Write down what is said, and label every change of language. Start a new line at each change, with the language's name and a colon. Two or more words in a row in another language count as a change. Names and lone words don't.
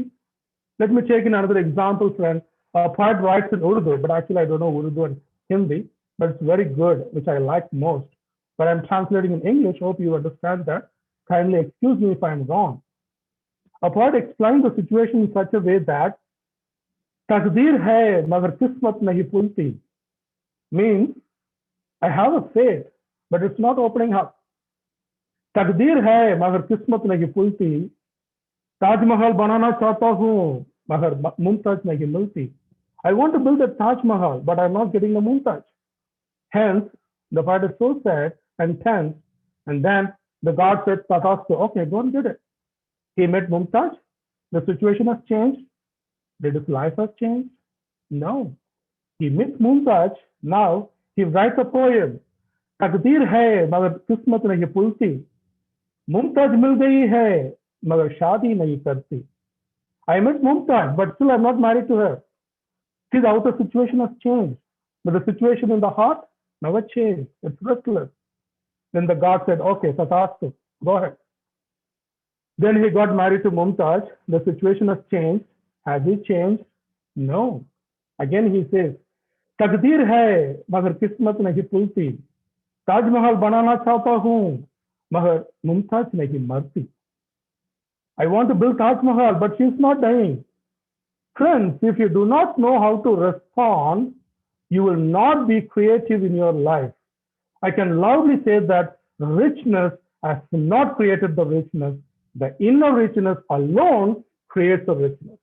English: Let me take another example, friend. A poet writes in Urdu, but actually I don't know Urdu and Hindi, but it's very good, which I like most. But I'm translating in English. Hope you understand that. Kindly excuse me if I'm wrong. A poet explains the situation in such a way that
Hindi: तक़दीर है मगर क़िस्मत नहीं पुलती
English: means I have a fate, but it's not opening up.
Hindi: तक़दीर है मगर क़िस्मत नहीं पुलती, ताज महल बनाना चाहता हूँ मगर मुमताज़ नहीं मिलती.
English: I want to build a Taj Mahal, but I'm not getting the Mumtaz. Hence, the poet is so sad and tense, and then the god said, Tathastu, okay, go and get it. He met Mumtaz, the situation has changed. Did his life have changed? No. He meets Mumtaz, now he writes a poem.
Hindi: तक़दीर है, मगर क़िस्मत नहीं पुलती. मुमताज़ मिल गई है, मगर शादी नहीं करती.
English: I met Mumtaz, but still I'm not married to her. See, the outer situation has changed, but the situation in the heart never changed. It's restless. Then the god said, okay, Tathastu, go ahead. Then he got married to Mumtaz. The situation has changed. Has he changed? No. Again he says,
Hindi: तक़दीर है, मगर क़िस्मत नहीं पुलती. ताज महल बनाना चाहता हूँ, मगर मुमताज़ नहीं मरती.
English: I want to build Taj Mahal, but she's not dying. Friends, if you do not know how to respond, you will not be creative in your life. I can loudly say that richness has not created the richness. The inner richness alone creates the richness.